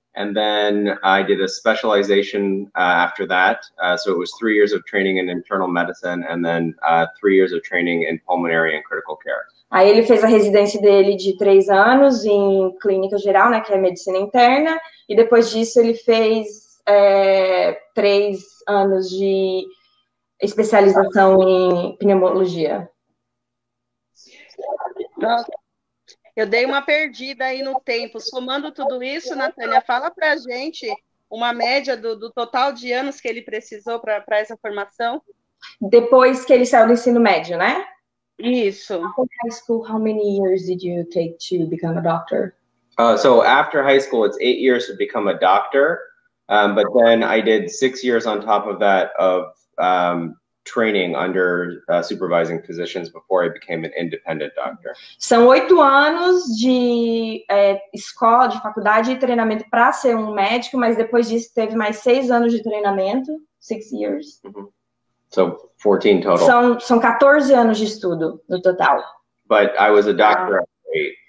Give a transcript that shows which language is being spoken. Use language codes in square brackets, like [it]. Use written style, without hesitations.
[en] And then I did a specialization after that. So it was 3 years of training in internal medicine and then 3 years of training in pulmonary and critical care. [pt] Aí ele fez a residência dele de 3 anos em clínica geral, né, que é medicina interna, e depois disso ele fez 3 anos de especialização em pneumologia. Eu dei uma perdida aí no tempo. Somando tudo isso, Natânia, fala pra gente uma média do total de anos que ele precisou para essa formação. Depois que ele saiu do ensino médio, né? Isso. [en] After high school, how many years did you take to become a doctor? So after high school, it's 8 years to become a doctor. But then I did 6 years on top of that of training under supervising physicians before I became an independent doctor. [pt] São 8 anos de escola, de faculdade e treinamento para ser um médico, mas depois disso teve mais 6 anos de treinamento, [en] 6 years. Mm-hmm. So 14 total. [pt] São 14 anos de estudo no total. [en] But I was a doctor at 8.